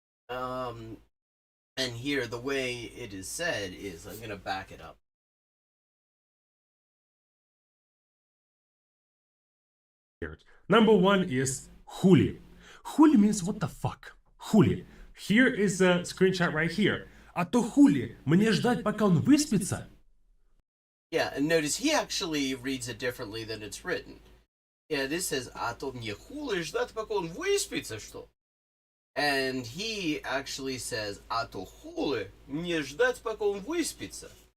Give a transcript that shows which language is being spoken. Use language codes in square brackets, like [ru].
[en] And here, the way it is said is, I'm gonna back it up. Number one is хули. Хули means what the fuck. [ru] Хули. [en] Here is a screenshot right here. [ru] А то хули, мне ждать, пока он выспится? [en] Yeah, and notice he actually reads it differently than it's written. Yeah, this says, [ru] а то мне хули ждать, пока он выспится, что? [en] And he actually says, [ru] а то хули, мне ждать, пока он выспится.